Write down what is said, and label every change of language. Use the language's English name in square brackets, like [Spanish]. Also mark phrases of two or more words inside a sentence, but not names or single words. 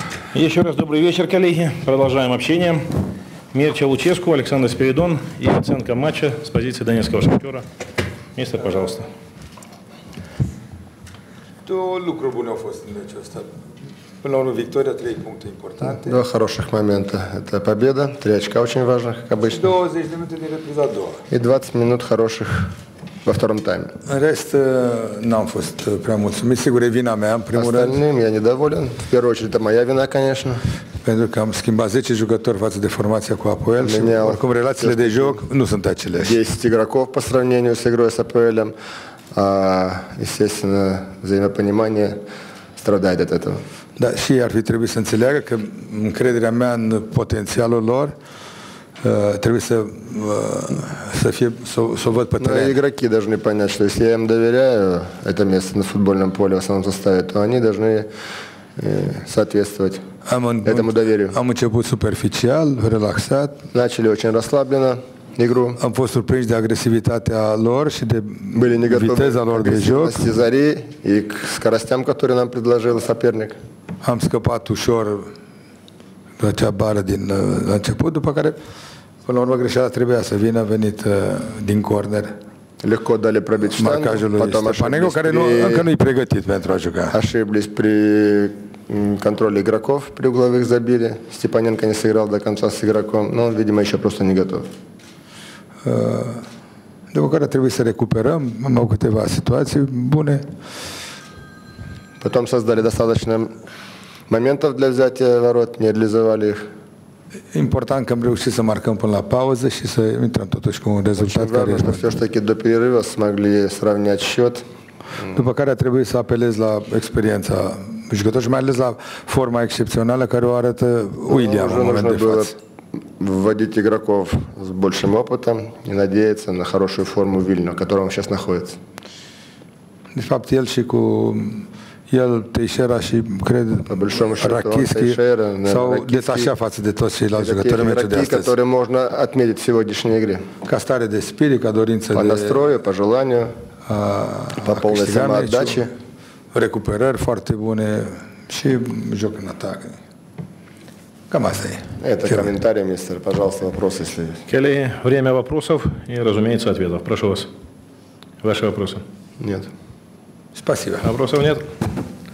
[Russian] Еще раз добрый вечер, коллеги. Продолжаем общение. Мирча Луческу, Александр Спиридон и оценка матча с позиции Донецкого Шахтера. Мистер, пожалуйста. [Romanian] Două lucruri bune au fost în meciul ăsta. Până la urmă, victoria, 3 puncte importante. [Russian] Два хороших момента. Это победа, 3 очка очень важных, как обычно. [Romanian] 20 de minute din repriza a doua. [Russian] И 20 минут хороших во втором тайме. [Romanian] În rest, n-am fost prea mulțumit. Sigur, e vina mea, în primul rând. [Russian] Остальным я недоволен. В первую очередь, это моя вина, конечно. [Romanian] Pentru că am schimbat 10 jucători față de formația cu Apoel și oricum relațiile de joc nu sunt aceleași. [Russian] 10 игроков по сравнению с игрой с Апоэлем. Естественно, взаимопонимание страдает от этого. [Romanian] Da, și ar fi trebuit să înțeleagă că încrederea mea în potențialul lor trebuie să o văd pe teren. [Russian] Игроки должны понять, что если я им доверяю это место на футбольном поле в основном составе, то они должны соответствовать этому доверию. [Romanian] Am început superficial, relaxat. [Russian] Начали очень расслабленно игру. [Romanian] Am fost surprins de agresivitatea lor și de viteza lor de joc. [Russian] Зари и к скоростям, которые нам предложил соперник. [Romanian] Am scăpat ușor de acea bară la început, după care până la urmă greșeala trebuia să vină, venit din corner. [Russian] Lегко дали пробить штангу, потом ошиблись, [Romanian] care încă nu-i pregătit pentru a juca. [Russian] Ошиблись при контроле игроков, при угловых забили. Степаненко не сыграл до конца с игроком, но он, видимо, еще просто не готов. [Romanian] După care trebuie să recuperăm, am avut câteva situații bune. [Russian] Потом создали достаточно моментов для взятия ворот, не реализовали их. [Romanian] Important că am reușit să marcăm până la pauză și să intrăm totuși cu un rezultat care este. [Russian] Все-таки до перерыва смогли сравнять счет. [Romanian] După care a trebuit să apelez la experiența jucătorilor și mai ales la forma excepțională care o arătă William în moment de față. [Russian] Вводить игроков с большим опытом и надеяться на хорошую форму Вильно, в которой он сейчас находится. [Romanian] De fapt, el și cu Teixeira și, cred, Rakitski s-au detașat față de toți ceilalți jucători în meciul de astăzi. [Russian] Которые можно отметить в сегодняшней игре. [Romanian] Ca stare de spirit, ca dorință [Russian] по настрою, по желанию, по полной самоотдаче. [Romanian] Recuperări foarte bune și joc în atac. Cam asta e. [Russian] Это комментарий, мистер. Пожалуйста, вопрос, если... Коллеги, время вопросов и, разумеется, ответов. Прошу вас. Ваши вопросы? Нет. Спасибо. Вопросов нет?